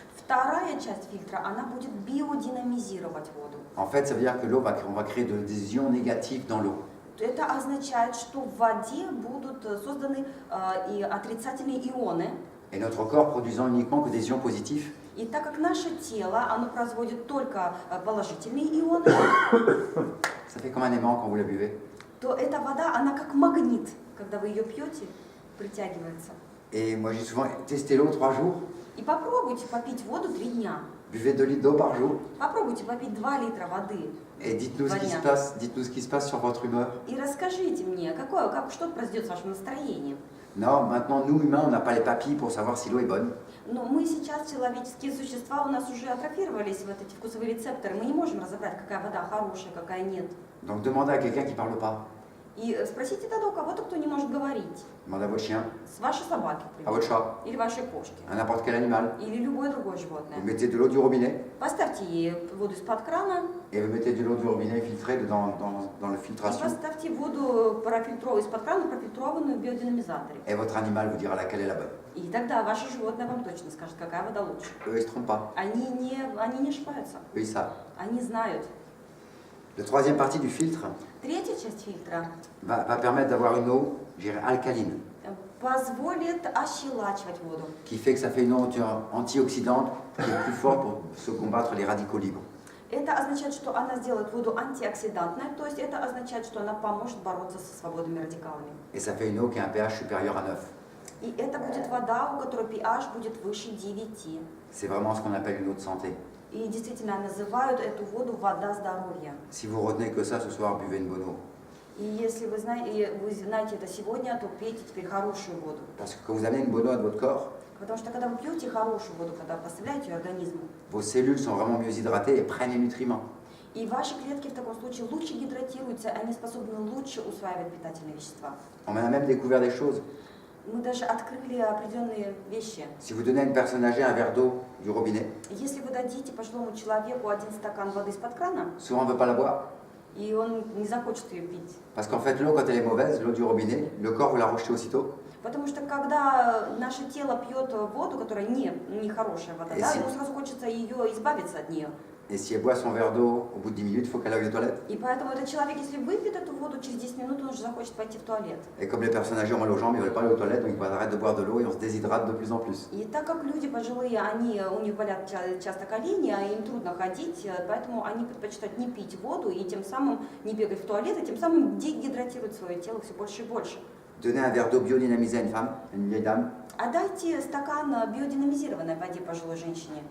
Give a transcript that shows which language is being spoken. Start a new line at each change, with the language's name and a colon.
Russian: Вторая часть фильтра, она будет биодинамизировать воду.
French: En fait, ça veut dire que l'eau on va créer des ions négatifs dans l'eau.
Russian: Это означает, что в воде будут созданы и отрицательные ионы,
French: Et notre corps produisant uniquement que des ions positifs,
Russian: И так как наше тело, оно производит только положительные ионы,
French: Ça fait comme un aimant quand vous la buvez.
Russian: то эта вода, она как магнит, когда вы ее пьете, притягивается.
French: Et moi, j'ai souvent testé l'eau 3 jours.
Russian: И попробуйте попить воду 3 дня.
French: Buvez 2 litres d'eau par jour.
Russian: Попробуйте попить 2 литра воды.
French: Et dites-nous ce
Russian: 2
French: qui se
Russian: дня.
French: passe. Dites-nous ce qui se passe sur votre humeur.
Russian: И расскажите мне, что произойдет с вашим настроением.
French: Non, maintenant, nous, humains, on n'a pas les papilles pour savoir si l'eau est bonne.
Russian: Но мы сейчас, человеческие существа, у нас уже атрофировались вот эти вкусовые рецепторы. Мы не можем разобрать, какая вода хорошая, какая нет.
French: Donc, demandez à quelqu'un qui ne parle pas.
Russian: И спросите тогда у кого-то, кто не может говорить.
French: Demandez à votre chien,
Russian: С вашей собаки, к
French: à votre
Russian: примеру.
French: chat,
Russian: Или вашей кошки.
French: à n'importe quel animal.
Russian: Или любое другое
French: Vous
Russian: животное.
French: mettez de l'eau du robinet
Russian: Поставьте ей воду из-под крана
French: et vous mettez de l'eau du robinet filtrée dans le
Russian: и
French: filtration.
Russian: поставьте воду из-под крана профильтрованную в биодинамизаторе.
French: Et votre animal vous dira laquelle est la bonne.
Russian: И тогда ваше животное вам точно скажет, какая вода лучше.
French: Eux, ils ne se trompent pas.
Russian: Они не ошибаются.
French: Eux, ils savent.
Russian: Они знают.
French: La troisième partie du filtre
Russian: Третья часть фильтра
French: va permettre d'avoir une eau, je dirais, alcaline,
Russian: позволит ощелачивать воду.
French: qui fait que ça fait une eau antioxydante qui est plus forte pour se combattre les radicaux libres.
Russian: Это означает, что она сделает воду антиоксидантной, то есть это означает, что она поможет бороться со свободными радикалами.
French: Et ça fait une eau qui a un pH supérieur à 9.
Russian: И это будет вода, у которой pH будет выше 9.
French: C'est vraiment ce qu'on appelle une eau de santé.
Russian: И действительно называют эту воду вода здоровья.
French: Si vous retenez que ça ce soir, buvez une bonne eau.
Russian: И если вы знаете это сегодня, то пейте теперь хорошую воду.
French: Parce que quand vous amenez une bonne eau à votre corps,
Russian: Потому что когда вы пьете хорошую воду, когда поставляете ее организму,
French: vos cellules sont vraiment mieux hydratées et prennent les nutriments.
Russian: и ваши клетки в таком случае лучше гидратируются, они способны лучше усваивать питательные вещества.
French: On a même découvert des choses.
Russian: Мы даже открыли определенные вещи.
French: Si vous donnez à une personne âgée un verre d'eau du robinet,
Russian: Если вы дадите пожилому человеку 1 стакан воды из-под крана,
French: souvent on ne veut pas la boire.
Russian: и он не захочет ее пить.
French: Parce qu'en fait, l'eau, quand elle est mauvaise, l'eau du robinet, le corps veut la rejeter aussitôt.
Russian: Потому что когда наше тело пьет воду, которая не хорошая вода, да, Если- ему сразу хочется ее избавиться от нее.
French: Et si elle boit son verre d'eau, au bout de 10 minutes, il faut qu'elle aille aux toilettes.
Russian: И поэтому этот человек, если выпьет эту воду, через 10 минут он уже захочет пойти в туалет.
French: Et comme les personnes âgées ont mal aux jambes, ils ne veulent pas aller aux toilettes, donc ils arrêtent de boire de l'eau et on se déshydrate de plus en plus.
Russian: И так как люди пожилые, у них болят часто колени, а им трудно ходить, поэтому они предпочитают не пить воду и тем самым не бегать в туалет, и тем самым дегидратируют свое тело все больше и больше.
French: Donnez un verre d'eau biodynamisé à une femme, une vieille dame.
Russian: А дайте стакан биодинамизированной воде пожилой женщине.